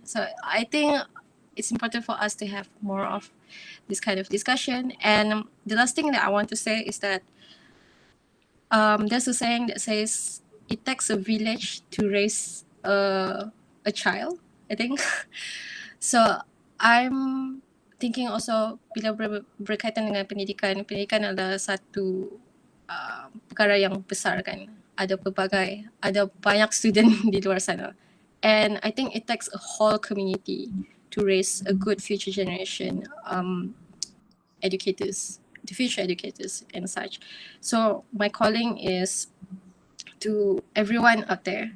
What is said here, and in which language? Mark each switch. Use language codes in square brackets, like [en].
[en] So I think it's important for us to have more of this kind of discussion. And the last thing that I want to say is that there's a saying that says it takes a village to raise a child, I think. So I'm thinking also [ms] bila berkaitan dengan pendidikan adalah satu perkara yang besar kan. Ada banyak student di luar sana. [en] And I think it takes a whole community to raise a good future generation educators, the future educators and such. So my calling is to everyone out there.